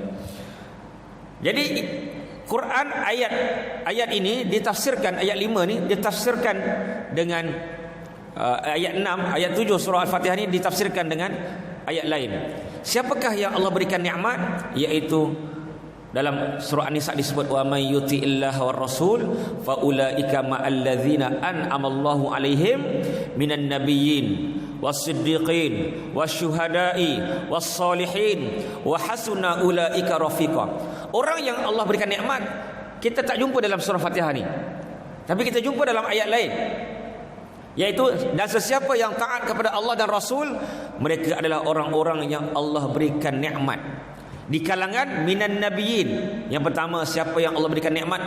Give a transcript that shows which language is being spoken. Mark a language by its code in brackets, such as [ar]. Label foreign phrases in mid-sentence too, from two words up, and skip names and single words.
[ms] Jadi Quran ayat ini ditafsirkan, ayat 5 ni ditafsirkan dengan ayat 6, ayat 7 surah Al-Fatihah ni ditafsirkan dengan ayat lain. Siapakah yang Allah berikan nikmat? Iaitu dalam surah An-Nisa disebut [ar] ومن يطع الله والرسول فأولئك مع الذين أنعم الله عليهم من النبيين والصديقين والشهداء والصالحين وحسن أولئك رفيقا. [ms] Orang yang Allah berikan nikmat kita tak jumpa dalam surah Fatihah ni, tapi kita jumpa dalam ayat lain, iaitu dan sesiapa yang taat kepada Allah dan Rasul, mereka adalah orang-orang yang Allah berikan nikmat. Di kalangan [ar] من النبيين, [ms] yang pertama siapa yang Allah berikan nikmat?